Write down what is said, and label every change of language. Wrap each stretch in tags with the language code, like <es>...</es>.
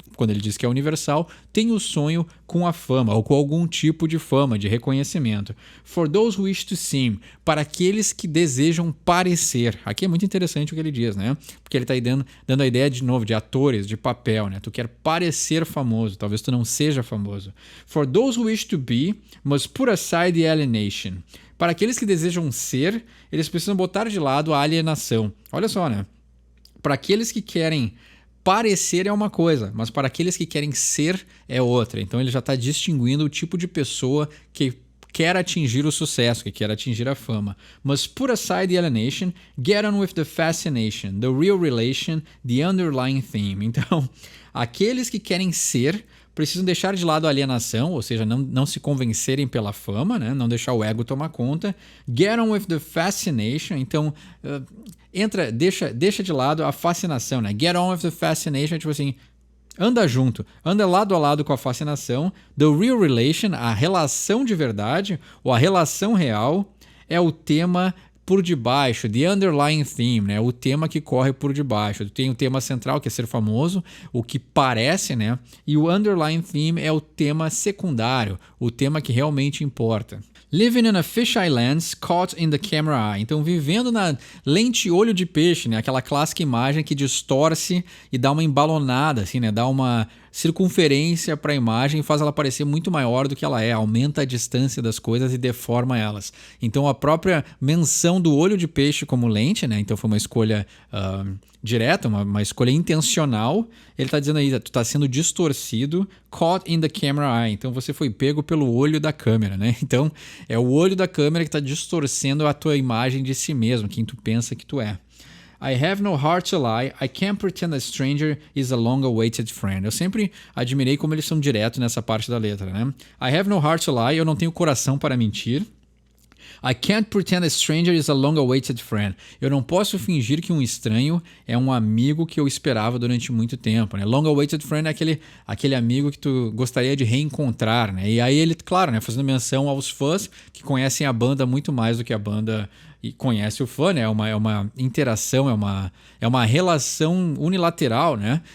<pt>Quando ele diz que é universal, tem o sonho com a fama, ou com algum tipo de fama, de reconhecimento.</pt> <en>For those who wish to seem,</en> <pt>para aqueles que desejam parecer. Aqui é muito interessante o que ele diz, né? Porque ele está aí dando a ideia, de novo, de atores, de papel, né? Tu quer parecer famoso, talvez tu não seja famoso.</pt> <en>For those who wish to be, must put aside the alienation.</en> <pt>Para aqueles que desejam ser, eles precisam botar de lado a alienação. Olha só, né? Para aqueles que querem parecer é uma coisa, mas para aqueles que querem ser é outra. Então ele já está distinguindo o tipo de pessoa que quer atingir o sucesso, que quer atingir a fama.</pt> <en>Must put aside the alienation, get on with the fascination, the real relation, the underlying theme.</en> <pt>Então, aqueles que querem ser precisam deixar de lado a alienação, ou seja, não se convencerem pela fama, né? Não deixar o ego tomar conta.</pt> <en>Get on with the fascination,</en> <pt>então deixa de lado a fascinação, né?</pt> <en>Get on with the fascination,</en> <pt>tipo assim, anda junto, anda lado a lado com a fascinação.</pt> <en>The real relation,</en> <pt>a relação de verdade, ou a relação real, é o tema por debaixo,</pt> <en>the underlying theme,</en> <pt>né? O tema que corre por debaixo. Tem o tema central, que é ser famoso, o que parece, né? E o</pt> <en>underlying theme</en> <pt>é o tema secundário, o tema que realmente importa.</pt> <en>Living in a fisheye lens caught in the camera eye.</en> <pt>Então, vivendo na lente olho de peixe, né? Aquela clássica imagem que distorce e dá uma embalonada, assim, né? Dá uma circunferência para a imagem e faz ela parecer muito maior do que ela é, aumenta a distância das coisas e deforma elas. Então, a própria menção do olho de peixe como lente, né? Então, foi uma escolha direta, uma escolha intencional. Ele está dizendo aí, tu está sendo distorcido,</pt> <en>caught in the camera eye.</en> <pt>Então, você foi pego pelo olho da câmera, né? Então, é o olho da câmera que está distorcendo a tua imagem de si mesmo, quem tu pensa que tu é.</pt> <en>I have no heart to lie, I can't pretend a stranger is a long-awaited friend.</en> <pt>Eu sempre admirei como eles são diretos nessa parte da letra, né?</pt> <en>I have no heart to lie,</en> <pt>eu não tenho coração para mentir.</pt> <en>I can't pretend a stranger is a long-awaited friend.</en> <pt>Eu não posso fingir que um estranho é um amigo que eu esperava durante muito tempo, né?</pt> <en>Long-awaited friend</en> <pt>é aquele amigo que tu gostaria de reencontrar, né? E aí ele, claro, né, fazendo menção aos fãs que conhecem a banda muito mais do que a banda e conhece o fã, né? É uma interação, é uma relação unilateral, né?</pt>